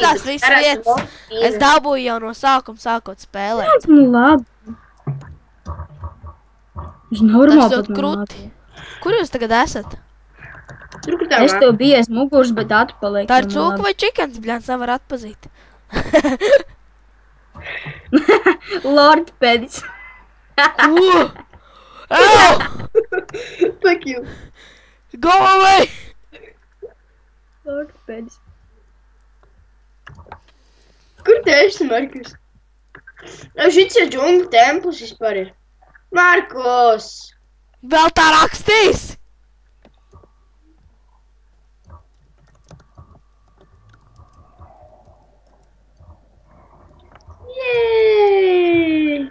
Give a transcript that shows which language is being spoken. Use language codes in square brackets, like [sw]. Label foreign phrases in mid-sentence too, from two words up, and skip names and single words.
[lv] šitās visas lietas, es dabūju jau no sākuma sākot spēlēt. Nu labi. Viņš Tas normāli ļoti krūti. Kur jūs tagad esat? Tur, kur tā Es tev biju aiz muguras, bet atpaliek. Tā ir cūka vai čikens, bļāns, nevar atpazīt. Lord Pedis. Ko? Ew! [en] Fuck you. Go away! Lord Pedis. [lv] Kur te esi, Markus? Šits ir džungļu templis vispār ir. Markus! Vēl tā rakstīs! Jej!